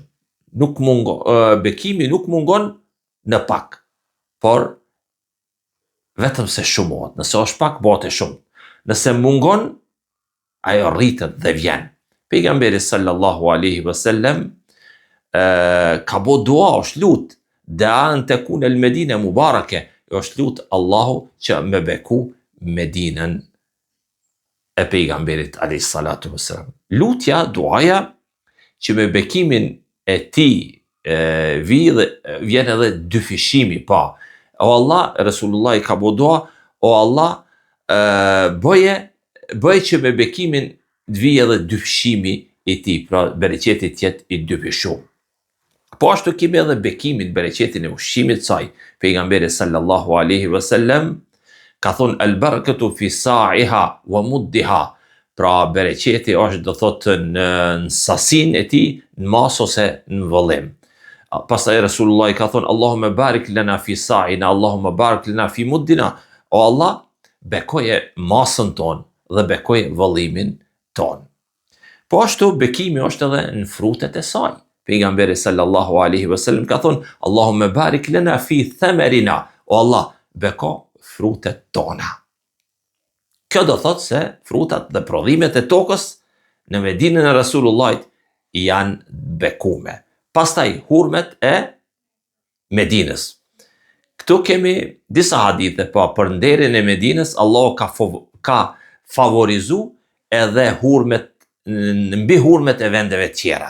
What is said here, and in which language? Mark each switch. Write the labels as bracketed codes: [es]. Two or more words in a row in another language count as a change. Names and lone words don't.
[sq] Bekimi nuk mungon në pak, por vetëm se shumohet. Nëse është pak, bëhet e shumë. Nëse mungon, ajo rritet dhe vjen. Pejgamberi [ar] صلى الله عليه وسلم [sq] ka bo dua, është lut, da [ar] أن تكون المدينة مباركة, [sq] është lut Allahu që me beku Medinën e pejgamberit [ar] عليه الصلاة والسلام. [sq] Lutja, duaja që me bekimin e tij vjen edhe dyfishimi, pa. O Allah, Resulullah I ka bo dua, o Allah, bëje që me bekimin të vijë edhe dyfishimi I tij, pra bereqeti të jetë I dyfishuar. Po ashtu kemi edhe bekimin, bereqetin e ushqimit saj. Pejgamberi [ar] صلى الله عليه وسلم [sq] ka thonë [ar] البركة في صاعها ومدها. [sq] Pra bereqeti është do thotë në sasinë e tij, në masë ose në vëllim. Pastaj Resulullah I ka thonë [ar] اللهم بارك لنا في صاعنا اللهم بارك لنا في مدنا. [sq] O Allah, bekoje masën tonë dhe bekoje vëllimin tonë. Po ashtu bekimi është edhe në frutet e saj. Pejgamberi [ar] صلى الله عليه وسلم [sq] ka thonë [ar] اللهم بارك لنا في ثمرنا. [sq] O Allah, beko frutet tona. Kjo do thotë se frutat dhe prodhimet e tokës në Medinën e Rasulullahit janë bekume. Pastaj hurmet e Medinës. Këtu kemi disa hadithe, për nderin e Medinës, Allah ka favorizu edhe mbi hurmet e vendeve tjera.